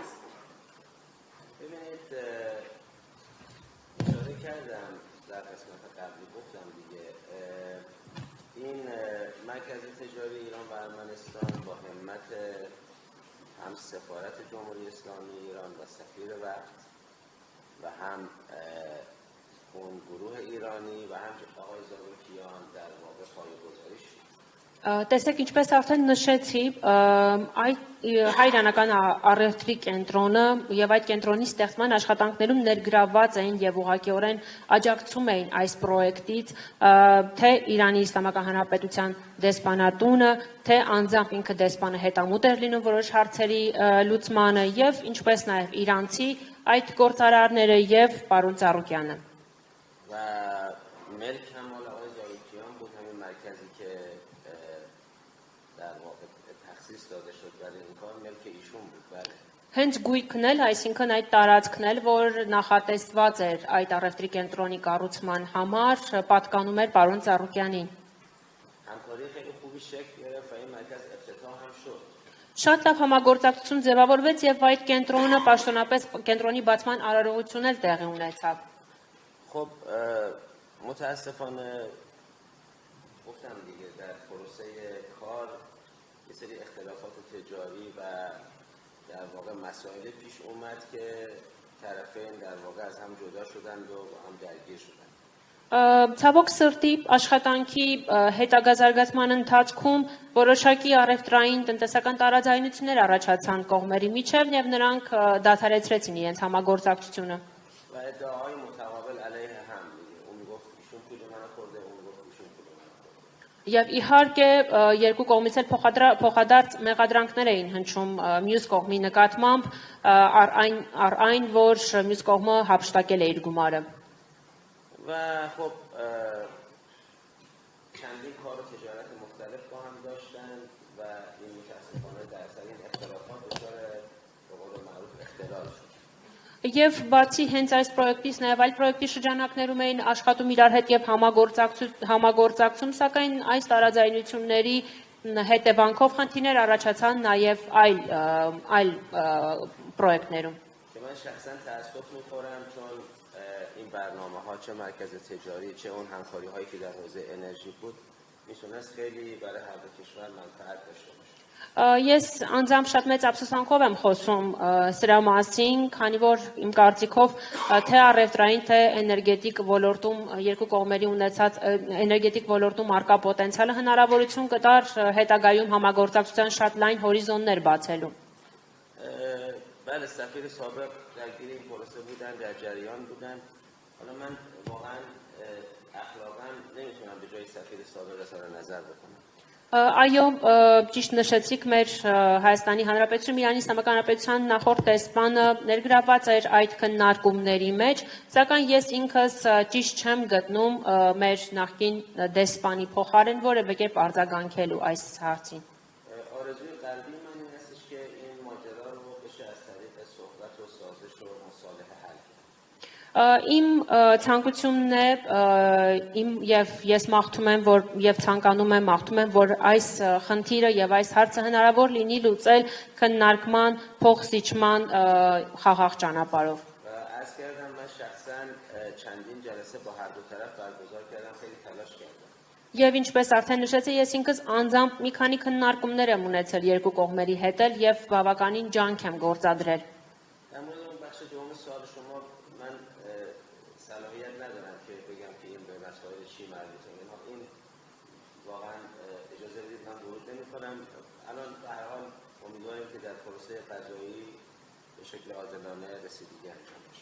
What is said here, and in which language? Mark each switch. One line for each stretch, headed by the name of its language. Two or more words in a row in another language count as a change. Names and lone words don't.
Persian: ببینید اشاره کردم در قسمت قبلی گفتم دیگه این مرکز تجاری ایران و ارمنستان با همت هم سفارت جمهوری اسلامی ایران و سفیر وقت و هم اون گروه ایرانی و هم آقای زاروکیان در واقع
Armenian: պայմանավորվել շի։ Տեսեք, ինչպես արդեն նշեցի, հայ-իրանական առևտրի կենտրոնը եւ այդ կենտրոնի ստեղծման աշխատանքներում ներգրավված էին եւ ուղղակիորեն աջակցում էին այս պրոյեկտից թե Իրանի Իսլամական Հանրապետության դեսպանատունը, թե անձամբ ինքը դեսպանը հետամուտ էր լինում որոշ հարցերի լուծմանը եւ ինչպես նաեւ իրանցի այդ գործարարները եւ պարոն Ծառուկյանը։
Persian: و ملک هم مال آقای زاروکیان بود، همین مرکزی که در واقع تخصیص داده شد برای این کار ملک ایشون بود. بله.
Armenian: Հենց գույքն էլ, այսինքն այդ տարածքն էլ, որ նախատեսված էր այդ առևտրի կենտրոնի կառուցման համար, պատկանում էր պարոն Ծառուկյանին։
Persian: همکاری خیلی خوبی شکل گرفت و این مرکز افتتاح هم شد.
Armenian: Շատ լավ համագործակցություն ձևավորվեց եւ այդ կենտրոնը պաշտոնապես կենտրոնի բացման արարողություն էլ տեղի ունեցավ։
Persian: خب متاسفانه گفتم دیگه در پروسه کار یه سری اختلافات تجاری و در واقع مسائل پیش اومد که طرفین در واقع از هم جدا شدند و با هم درگیر شدند.
Armenian: Ցավոք սրտի աշխատանքի հետագա զարգացման ընթացքում որոշակի առևտրային տնտեսական տարաձայնություններ առաջացան կողմերի միջև եւ նրանք դադարեցրեցին իրենց համագործակցությունը։
Persian: و ادعاهای متقابل علیه هم دیگه اون میگفت ایشون پول منو خورده اون میگفت ایشون پول منو خورده.
Armenian: Եվ իհարկե երկու կողմից էլ փոխադարձ մեղադրանքներ էին հնչում մյուս կողմի նկատմամբ առ այն որ մյուս կողմը հափշտակել է իր գումարը։
Persian: و خب چندین کار و تجارت مختلف با هم داشتن و این متاسفانه در اثر این اختلافات دچار به قول معروف اختلال شد.
Armenian: Եվ բացի հենց այս պրոյեկտից նաև այլ պրոյեկտի շրջանակներում էին աշխատում իրար հետ եւ համագործակցում, սակայն այս տարաձայնությունների հետևանքով խնդիրներ առաջացան նաև այլ պրոյեկտներում։
Persian: من شخصا تأسف می‌خورم چون این برنامه‌ها چه مرکز تجاری چه اون همکاری‌هایی که در حوزه انرژی بود میتونست خیلی برای هر دو کشور منفعت داشته باشه.
Armenian: Ես անձամբ շատ մեծ ափսոսանքով եմ խոսում սրա մասին, քանի որ իմ կարծիքով թե առևտրային թե էներգետիկ ոլորտում երկու կողմերի ունեցած էներգետիկ ոլորտում արկա պոտենցիալը հնարավորություն կտար հետագայում համագործակցության շատ լայն հորիզոններ բացելու։
Persian: بله سفیر سابق درگیر این پروسه بودن در جریان بودن. حالا من واقعا اخلاقا نمیتونم به جای سفیر سابق اظهار نظر بکنم.
Armenian: Այո, ճիշտ նշեցիք մեր Հայաստանի Հանրապետությունում Իրանի Իսլամական Հանրապետության նախորդ դեսպանը ներգրավված էր այդ քննարկումների մեջ, սակայն ես ինքս ճիշտ չեմ գտնում մեր նախկին դեսպանի փոխարեն որևէ կերպ արձագանքելու այս հարցին։
Persian: آرزوی قلبی من این هستش که این ماجرا رو بشه از طریق صحبت و سازش و مصالحه
Armenian: Իմ ցանկությունն է իմ եւ ես մաղթում եմ որ եւ ցանկանում եմ մաղթում եմ որ այս խնդիրը եւ այս հարցը հնարավոր լինի լուծել քննարկման փոխզիջման խաղաղ ճանապարհով
Persian: عرض کردم من شخصا چندین جلسه با هر دو طرف برگزار کردم خیلی تلاش کردم
Armenian: Եվ ինչպես արդեն նշեցի, ես ինքս անձամբ մի քանի քննարկումներ եմ ունեցել երկու կողմերի հետ եւ բավականին ջանք եմ գործադրել
Persian: در مورد اون بخش دوم سوال شما من صلاحیت ندارم که بگم که این به مسائل چی مربوطه این واقعا اجازه بدید من ورود نمی‌کنم الان به هر حال امیدواریم که در پروسه قضایی به شکل عادلانه رسیدگی انجام بشه